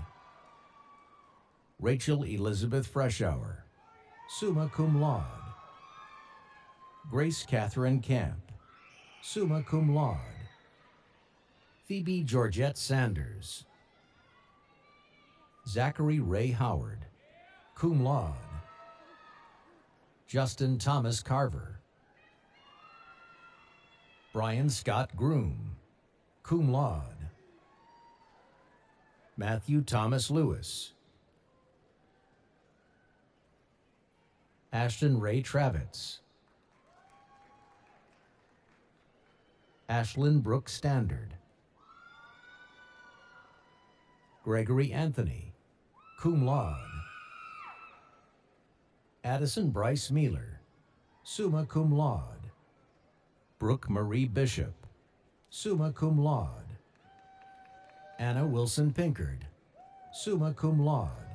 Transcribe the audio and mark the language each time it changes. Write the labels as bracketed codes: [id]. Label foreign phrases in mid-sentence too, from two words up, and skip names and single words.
[en] Rachel Elizabeth Freshour, [la] summa cum laude, [en] Grace Catherine Camp, [la] summa cum laude, [en] Phoebe Georgette Sanders, Zachary Ray Howard, [la] cum laude, [en] Justin Thomas Carver, Brian Scott Groom, [la] cum laude, [en] Matthew Thomas Lewis, Ashton Ray Travitz, Ashlyn Brooke Standard, Gregory Anthony, [la] cum laude, [en] Addison Bryce Mealer, [la] summa cum laude, [en] Brooke Marie Bishop, [la] summa cum laude, [en] Anna Wilson Pinkard, [la] summa cum laude,